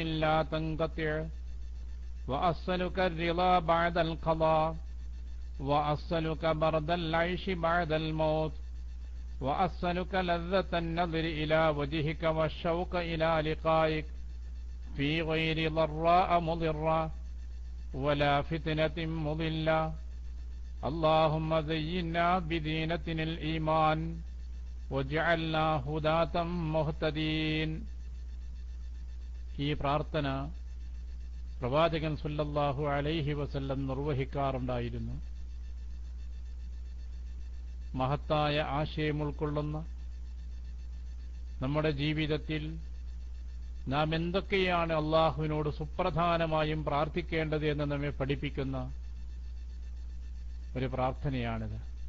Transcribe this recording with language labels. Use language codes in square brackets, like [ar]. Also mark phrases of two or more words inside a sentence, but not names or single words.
[ar] لا تنقطع وأسألك الرضا بعد القضاء وأسألك برد العيش بعد الموت وأسألك لذة النظر إلى وجهك والشوق إلى لقائك في غير ضراء مضرة ولا فتنة مضلة اللهم زينا بزينة الإيمان وجعلنا هداة مهتدين. [ml] ഈ പ്രാർത്ഥന പ്രവാചകൻ [ar] صلى الله عليه وسلم [ml] നിർവഹിക്കാറുണ്ടായിരുന്നു. മഹത്തായ ആശയം ഉൾക്കൊള്ളുന്ന നമ്മുടെ ജീവിതത്തിൽ നാം എന്തൊക്കെയാണ് അള്ളാഹുവിനോട് സുപ്രധാനമായും പ്രാർത്ഥിക്കേണ്ടത് എന്ന് നമ്മെ പഠിപ്പിക്കുന്ന ഒരു പ്രാർത്ഥനയാണിത്.